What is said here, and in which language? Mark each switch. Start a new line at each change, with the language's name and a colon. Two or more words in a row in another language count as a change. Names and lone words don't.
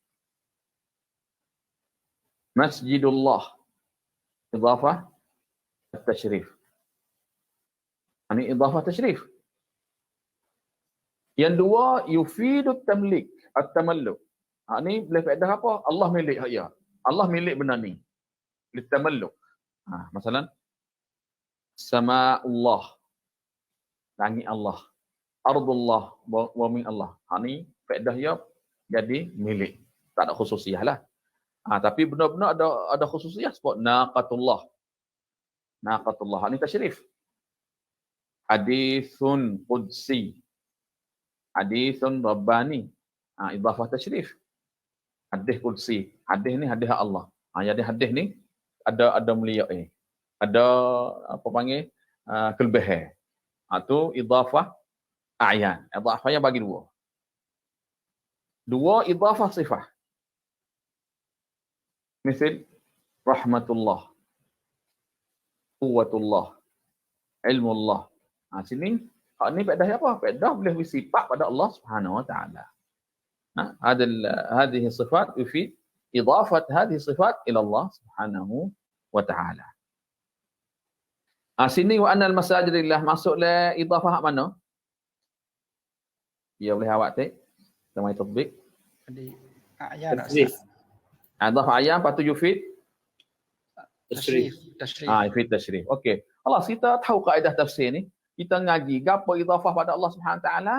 Malay: Masjidullah.
Arabic: إضافة تشريف.
Malay: Ini
Arabic: إضافة تشريف.
Malay: Yang dua,
Arabic: يفيد التمليك، التملك.
Malay: Ni boleh faedah apa? Allah milik ya. Allah milik benda ni.
Arabic: للتملك. مثلا سماء الله.
Malay: Langit Allah.
Arabic: أرض الله ومن الله.
Malay: Ni faedah ya jadi milik. Tak ada khususiah lah. Tapi benar-benar ada khususiah sebab naqatullah. Naqatullah ni tasyrif.
Arabic: حديث قدسي. حديث رباني. إضافة تشريف. حديث قدسي.
Malay: Hadith ni hadith Allah. Jadi hadith ni ada mulia ada apa panggil kelebihan. Tu
Arabic: إضافة أعيان.
Malay: Idafahnya bagi dua. Dua
Arabic: إضافة صفات. مثال رحمة الله، قوة الله، علم الله.
Malay: Sini hak ni faedah apa? Faedah boleh bersifat pada
Arabic: الله سبحانه وتعالى. هذه الصفات يفيد إضافة هذه الصفات إلى الله سبحانه وتعالى.
Malay: Sini
Arabic: وأن المساجد لله
Malay: masuklah idafah mana? Ya boleh awak tak? Kita mai tatbik. Jadi a'yan Idafah ayam lepas tu yufid tashrif.
Arabic: يفيد تشريف. Okey.
Malay: Allah kita tahu kaedah tafsir ni. Kita ngaji gapo idafah pada
Arabic: الله سبحانه وتعالى.